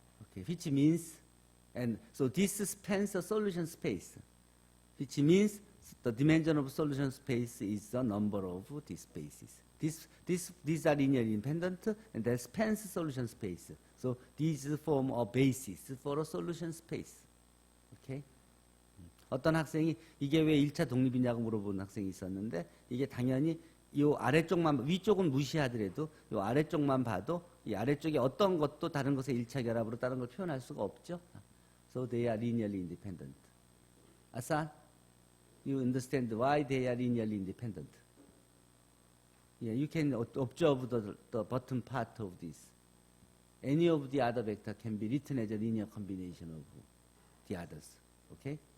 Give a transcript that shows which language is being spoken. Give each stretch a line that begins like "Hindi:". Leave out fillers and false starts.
English: Okay, which means, and so this spans a solution space, which means the dimension of solution space is the number of these spaces. These are linearly independent, and that spans solution space. So these form a basis for a solution space. Okay?
Korean: 어떤 학생이 이게 왜 1차 독립이냐고 물어본 학생이 있었는데 이게 당연히 이 아래쪽만 위쪽은 무시하더라도 이 아래쪽만 봐도 이 아래쪽에 어떤 것도 다른 것의 1차 결합으로 다른 걸 표현할 수가 없죠.
English: So they are linearly independent. Asan, you understand why they are linearly independent? Yeah, you can observe the bottom part of this. Any of the other vector can be written as a linear combination of the others. Okay?